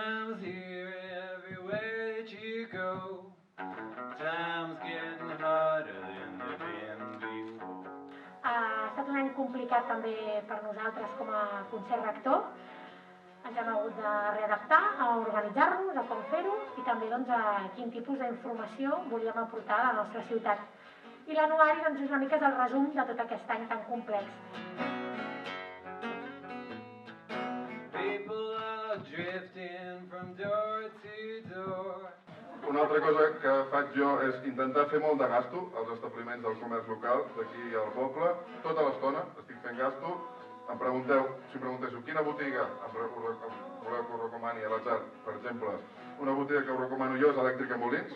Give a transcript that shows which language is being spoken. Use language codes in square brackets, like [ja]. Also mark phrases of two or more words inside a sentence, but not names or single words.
[en] comes here everywhere that you go. Time's getting harder than they've been before. [ca] Ha estat un any complicat també per nosaltres com a concert rector. Ens hem hagut de readaptar, a organitzar-nos, a com fer-ho i també a quin tipus d'informació volíem aportar a la nostra ciutat. I l'anuari és una mica el resum de tot aquest any tan complex. [en] People are drifting from door to door. [ca] Una altra cosa que faig jo és intentar fer molt de gasto als establiments del comerç local d'aquí al poble. Tota l'estona estic fent gasto. Si em pregunteu quina botiga voleu que us recomani a l'atzar, per exemple, una botiga que us recomano jo és Elèctrica Molins.